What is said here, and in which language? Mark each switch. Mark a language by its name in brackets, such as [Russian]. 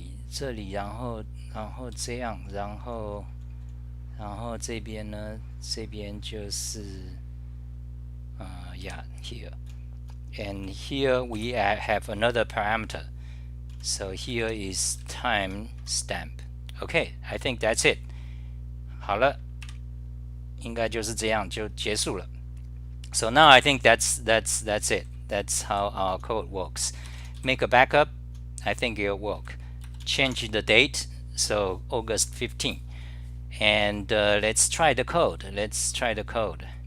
[Chinese] 这里，然后这样，然后这边呢，这边就是 [English] yeah, here. And here we have another parameter. So here is timestamp. Okay, I think that's it. [Chinese] 好了，应该就是这样就结束了。 [English] So now I think that's it. That's how our code works. Make a backup. I think it'll work. Change the date. So August 15. And let's try the code.